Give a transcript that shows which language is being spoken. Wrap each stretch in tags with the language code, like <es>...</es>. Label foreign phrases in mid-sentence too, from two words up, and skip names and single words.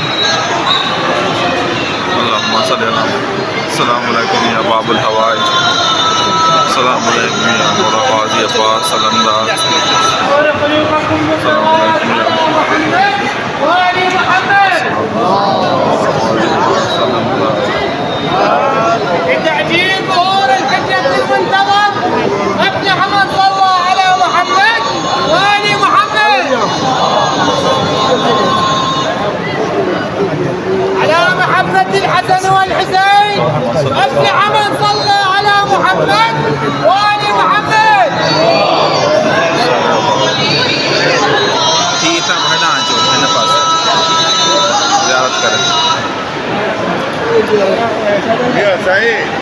<ar>اللهم صل على السلام عليكم يا باب الحوائج. السلام عليكم يا مولا غازي عباس علمدار. السلام عليكم يا التعجيل ظهور الحجة المنتظر ابن حمد صلى على محمد وآل محمد على محمد الحسن والحسين ابن حمد صلى على محمد وآل محمد</ar> <ur>ٹھیک ہے بھڑا جو ہے نا پاس زیارت کریں یہ صحیح</ur>